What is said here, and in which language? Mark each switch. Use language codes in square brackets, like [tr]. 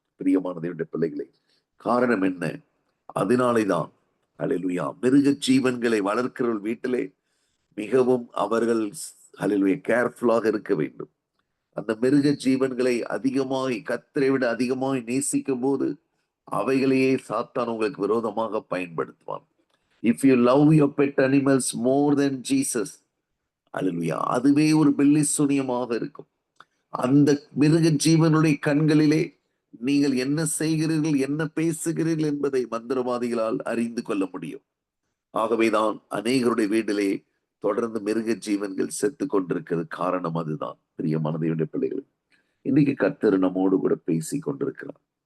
[ta] பிரியமான தேவனுடைய பிள்ளைகளை, காரணம் என்ன? அதனாலேதான் அல்லேலூயா, மிருக ஜீவன்களை வளர்க்கிறவர்கள் வீட்டிலே மிகவும் அவர்கள் அல்லேலூயா கேர்ஃபுல்லாக இருக்க வேண்டும். அந்த மிருக ஜீவன்களை அதிகமாய், கர்த்தரை விட அதிகமாய் நேசிக்கும் போது அவைகளையே சாத்தான் உங்களுக்கு விரோதமாக பயன்படுத்துவான். [en] If you love your pet animals more than Jesus, hallelujah, [ta] அதுவே ஒரு பில்லிசூனியமாக இருக்கும். அந்த மிருக ஜீவனுடைய கண்களிலே நீங்கள் என்ன செய்கிறீர்கள், என்ன பேசுகிறீர்கள் என்பதை மந்திரவாதிகளால் அறிந்து கொள்ள முடியும். ஆகவேதான் அநேகருடைய வீட்டிலே தொடர்ந்து மிருக ஜீவன்கள் செத்து கொண்டிருக்கிறது. காரணம் அதுதான். பிரியமான தேவனுடைய பிள்ளைகள், இன்னைக்கு கர்த்தர் நம்மோடு கூட பேசி கொண்டிருக்கிறார்.